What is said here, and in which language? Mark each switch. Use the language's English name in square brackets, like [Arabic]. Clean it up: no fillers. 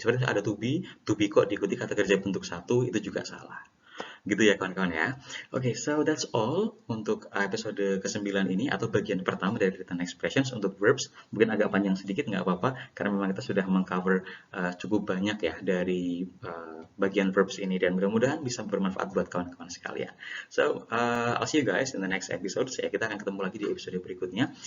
[Indonesian] Seperti ada to be kok diikuti kata kerja bentuk satu, itu juga salah. Gitu ya kawan-kawan, ya. Oke, [English] so that's all [Indonesian] untuk episode ke-9 ini atau bagian pertama dari written expressions untuk verbs. Mungkin agak panjang sedikit, nggak apa-apa, karena memang kita sudah mengcover cukup banyak ya dari bagian verbs ini, dan mudah-mudahan bisa bermanfaat buat kawan-kawan sekalian. [English] So, I'll see you guys in the next episode. [Indonesian] Kita akan ketemu lagi di episode berikutnya.